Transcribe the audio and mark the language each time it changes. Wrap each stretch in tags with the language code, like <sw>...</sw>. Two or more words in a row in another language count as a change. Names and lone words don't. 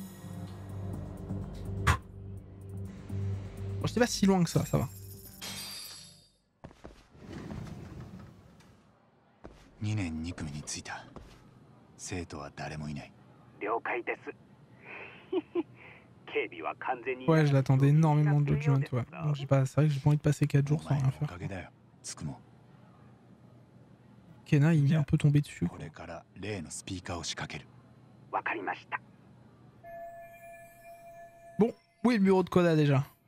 <fr>Bon, j'étais pas si loin que ça va.</fr> <ja>2 年2組に着いた。生徒は誰もいない。了解です。警備は完全に。</ja> <fr>Ouais, je l'attendais énormément de Judgment, ouais. Donc j'ai pas, c'est vrai que j'ai pas envie de passer 4 jours sans rien faire. Kena, il est un peu tombé dessus. Bon, où est le bureau de Koda déjà?</fr>